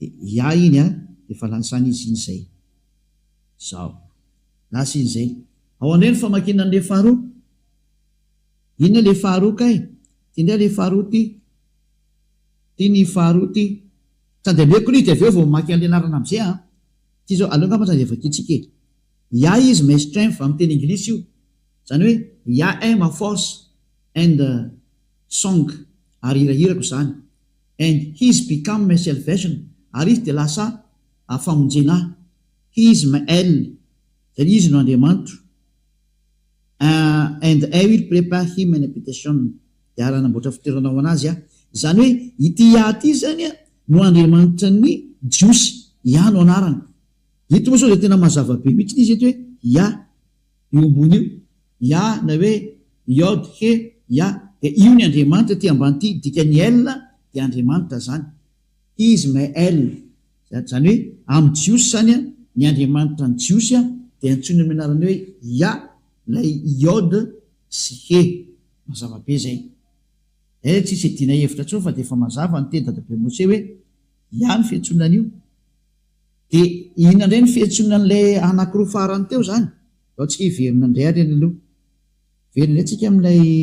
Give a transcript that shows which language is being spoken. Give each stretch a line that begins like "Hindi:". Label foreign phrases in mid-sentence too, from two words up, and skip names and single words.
Malagasy: iny a de fa lansany izy iny zay zao lasa iny zay ao andray ny famakina an'le faharoa inona le faharoa kay ty ndray le faharoa ty ny faharoa ty tandemeko ly de avy eo vao mamaky an'le anarana am'izay ty zao aloha ngamba de vakitsika
English: is my strength
Malagasy: amin'ny teny anglisy io zany hoe
English: am a force and song
Malagasy: ary hirahirako zany
English: and he's become my salvation
Malagasy: ary izy de lasa famonjenahy
English: he is my el
Malagasy: zany izy no Andriamanitro
English: and I will prepare him an habitation
Malagasy: de ary anamboatra fitoerana ao anazy zany hoe ity ty zany no Andriamanitra ny jiosy no anarana ito moa sao de tena mazava-be mihitsy izy eto hoe io ambony io na hoe Yod he de io ny Andriamanitra ty ambany ty dikany el de Andriamanitra zany
English: is my el
Malagasy: zany hoe amin'ny jiosy zany ny Andriamanitra ny jiosy de antsony amin'ny anarany hoe lay Yod sy he mazava-be zay tsisy edina hevitra tso fa de efa mazava ny teny dadabe Mosè hoe ny fiantsonan'io de ina indray ny fiantsonan'lay anakiroa farany teo zany ao tsika hiverina indray ary any aloha verina indray tsika amin'ilay